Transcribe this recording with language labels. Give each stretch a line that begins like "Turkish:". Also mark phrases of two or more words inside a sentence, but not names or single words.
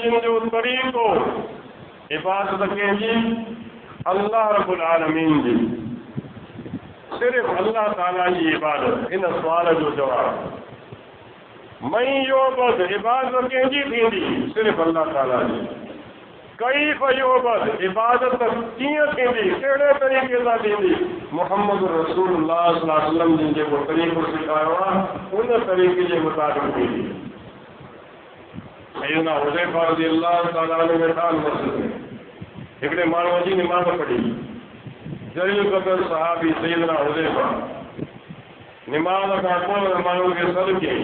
Sindhi: जिन जो तरीक़ो इबादत कंहिंजी
Arabic: الله رب العالمين
Sindhi: जी सिर्फ़ अल्लाह ताला जी इबादत इन सुवाल जो जवाबु
Arabic: من يعبد
Sindhi: इबादत कंहिंजी थींदी सिर्फ़ अल्लाह ताला जी
Arabic: كيف يعبد
Sindhi: इबादत कीअं थींदी कहिड़े तरीक़े सां थींदी मुहम्मद
Arabic: رسول الله صلى الله عليه وسلم
Sindhi: जिन जेको तरीक़ो सेखारियो आहे उन तरीक़े जे मुताबिक़ थींदी सैयदना हुज़ैफ़ा
Arabic: رضي الله تعالى عنه
Sindhi: वेठा मस्जिद में हिकिड़े माण्हूअ जी निमाज़ पढ़ी जलील क़दर सहाबी सैयदना हुज़ैफ़ा निमाज़ खां पोइ माण्हू खे सॾु कयईं